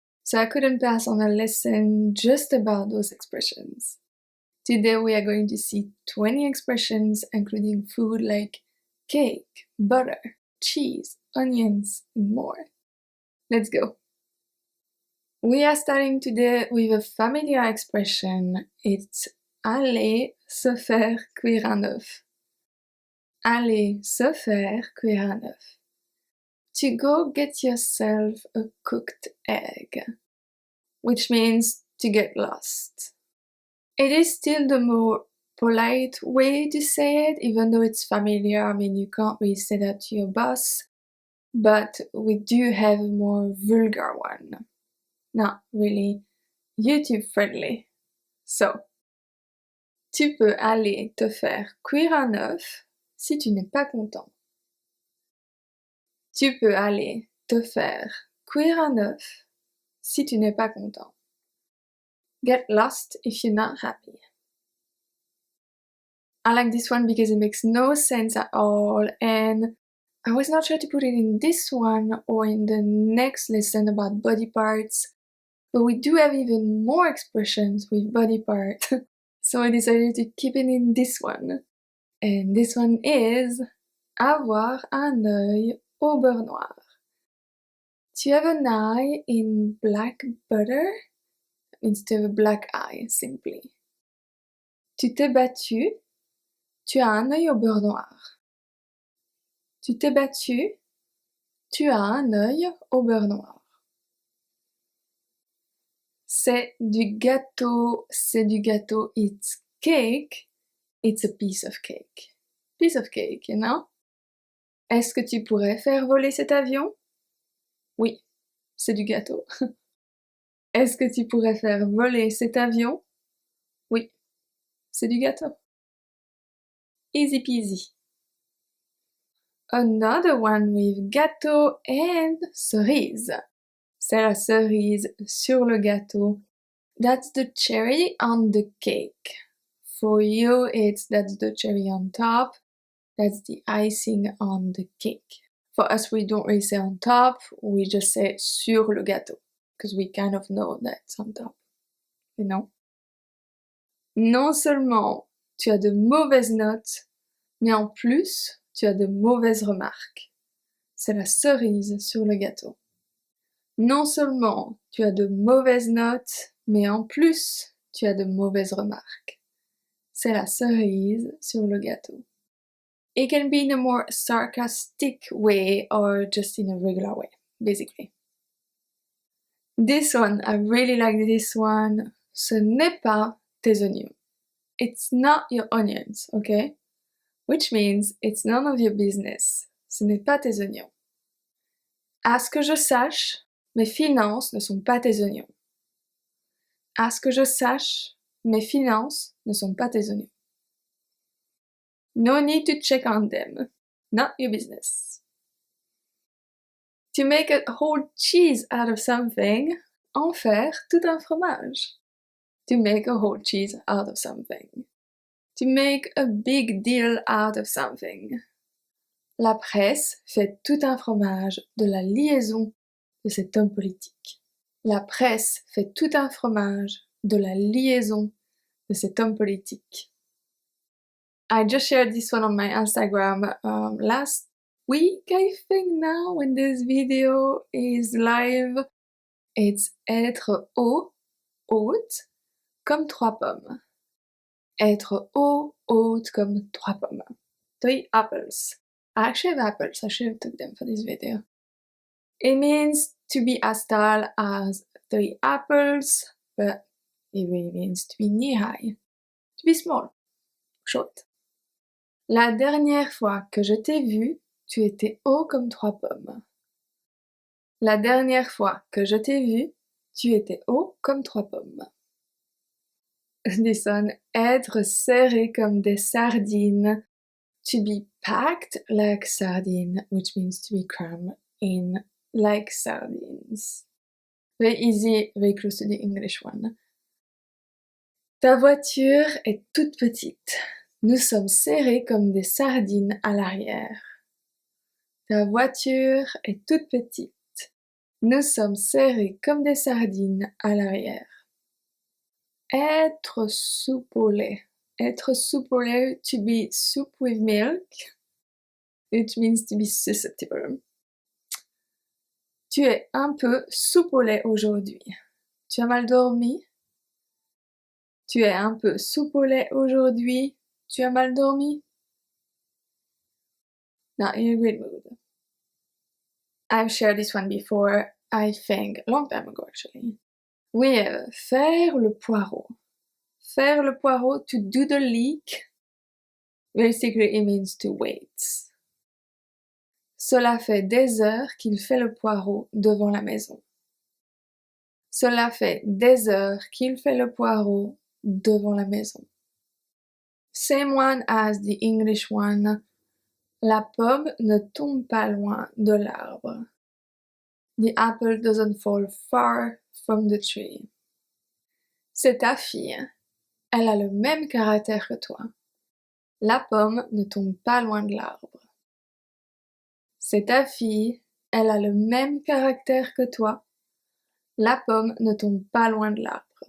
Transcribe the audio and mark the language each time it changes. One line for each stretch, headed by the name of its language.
English: So I couldn't pass on a lesson just about those expressions. Today we are going to see 20 expressions including food like cake, butter, cheese, onions, and more. Let's go! We are starting today with a familiar expression.
French: It's aller se faire cuire un œuf. Aller se faire cuire un œuf.
English: To go get yourself a cooked egg, which means to get lost. It is still the more polite way to say it, even though it's familiar. I mean, you can't really say that to your boss, but we do have a more vulgar one. Not really YouTube friendly.
French: So, tu peux aller te faire cuire un œuf si tu n'es pas content. Tu peux aller te faire cuire un œuf si tu n'es pas content.
English: Get lost if you're not happy. I like this one because it makes no sense at all, and I was not sure to put it in this one or in the next lesson about body parts, but we do have even more expressions with body part, so I decided to keep it in this one. And this one is
French: avoir un œil au beurre noir.
English: Tu have an eye in black butter instead of a black eye, simply.
French: Tu t'es battu, tu as un œil au beurre noir. Tu t'es battu, tu as un œil au beurre noir. C'est du gâteau,
English: it's cake, it's a piece of cake. Piece of cake, you know?
French: Est-ce que tu pourrais faire voler cet avion? Oui, c'est du gâteau. Est-ce que tu pourrais faire voler cet avion? Oui, c'est du gâteau.
English: Easy peasy. Another one with gâteau and cerise.
French: C'est la cerise sur le gâteau.
English: That's the cherry on the cake. For you, that's the cherry on top. That's the icing on the cake. For us, we don't really say on top, we just say
French: sur le gâteau.
English: Because we kind of know that's on top. You know?
French: Non seulement tu as de mauvaises notes, mais en plus, tu as de mauvaises remarques. C'est la cerise sur le gâteau. Non seulement tu as de mauvaises notes, mais en plus, tu as de mauvaises remarques. C'est la cerise sur le gâteau.
English: It can be in a more sarcastic way or just in a regular way, basically. This one, I really like this one.
French: Ce n'est pas tes oignons.
English: It's not your onions, okay? Which means it's none of your business.
French: Ce n'est pas tes oignons. À ce que je sache, mes finances ne sont pas tes oignons. À ce que je sache, mes finances ne sont pas tes oignons.
English: No need to check on them. Not your business. To make a whole cheese out of something,
French: en faire tout un fromage.
English: To make a whole cheese out of something. To make a big deal out of something.
French: La presse fait tout un fromage de la liaison de cet homme politique. La presse fait tout un fromage de la liaison de cet homme politique.
English: I just shared this one on my Instagram last week, I think now, when this video is live.
French: It's être haut, haute, comme trois pommes. Être haut, haute, comme trois pommes.
English: 3 apples. I actually have apples, I should have took them for this video. It means to be as tall as 3 apples, but it really means to be knee-high. To be small, short.
French: La dernière fois que je t'ai vu, tu étais haut comme 3 pommes. La dernière fois que je t'ai vu, tu étais haut comme 3 pommes.
English: This one,
French: être serré comme des sardines.
English: To be packed like sardine, which means to be crammed in like sardines. Very easy, very close to the English one.
French: Ta voiture est toute petite. Nous sommes serrés comme des sardines à l'arrière. Ta voiture est toute petite. Nous sommes serrés comme des sardines à l'arrière. Être soupe au lait. Être soupe au lait,
English: to be soup with milk. It means to be susceptible.
French: Tu es un peu soupe au lait aujourd'hui. Tu as mal dormi? Tu es un peu soupe au lait aujourd'hui. Tu as mal dormi?
English: Not in a great mood. I've shared this one before, I think, a long time ago actually. We have
French: faire le poireau. Faire le poireau,
English: to do the leek. Basically, it means to wait.
French: Cela fait des heures qu'il fait le poireau devant la maison. Cela fait des heures qu'il fait le poireau devant la maison.
English: Same one as the English one.
French: La pomme ne tombe pas loin de l'arbre.
English: The apple doesn't fall far from the tree.
French: C'est ta fille. Elle a le même caractère que toi. La pomme ne tombe pas loin de l'arbre. C'est ta fille. Elle a le même caractère que toi. La pomme ne tombe pas loin de l'arbre.